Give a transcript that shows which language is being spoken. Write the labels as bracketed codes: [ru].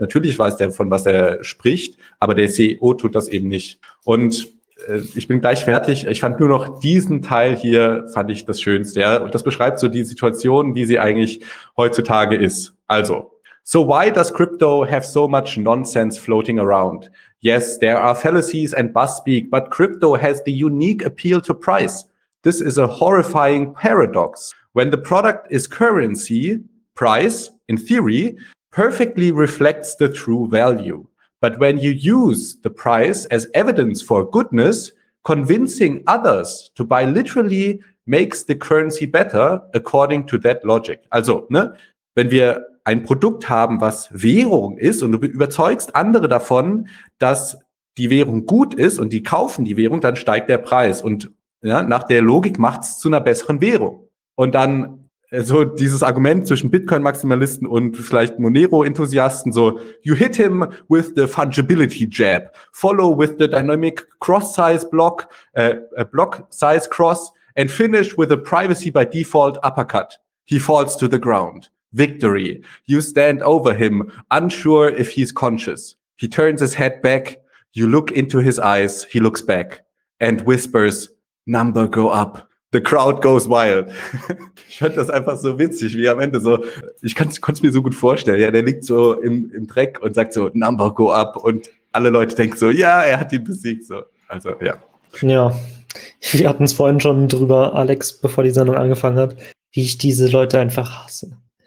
[de] Natürlich weiß der, von was er spricht, aber der CEO tut das eben nicht. Und ich bin gleich fertig. Ich fand nur noch diesen Teil hier, fand ich das Schönste. Ja? Und das beschreibt so die Situation, wie sie eigentlich heutzutage ist. [en] Also, so why does crypto have so much nonsense floating around? Yes, there are fallacies and buzzspeak, but crypto has the unique appeal to price. This is a horrifying paradox. When the product is currency, price, in theory, perfectly reflects the true value. But when you use the price as evidence for goodness, convincing others to buy literally makes the currency better according to that logic. [de] Also, ne, wenn wir ein Produkt haben, was Währung ist und du überzeugst andere davon, dass die Währung gut ist und die kaufen die Währung, dann steigt der Preis. Und ja, nach der Logik macht's zu einer besseren Währung. Und dann so dieses Argument zwischen Bitcoin-Maximalisten und vielleicht Monero-Enthusiasten, [en] so, you hit him with the fungibility jab, follow with the dynamic cross-size block, block-size cross, and finish with a privacy by default uppercut. He falls to the ground. Victory. You stand over him, unsure if he's conscious. He turns his head back. You look into his eyes. He looks back and whispers, number go up. The crowd goes wild. [de] Ich fand das einfach so witzig, wie am Ende so, ich konnte es mir so gut vorstellen. Ja, der liegt so im Dreck und sagt so, [en] number go up. [de] Und alle Leute denken so, ja, er hat ihn besiegt. So, also, ja. Ja, wir hatten es vorhin schon drüber, Alex, bevor die Sendung angefangen hat, wie ich diese Leute einfach hasse.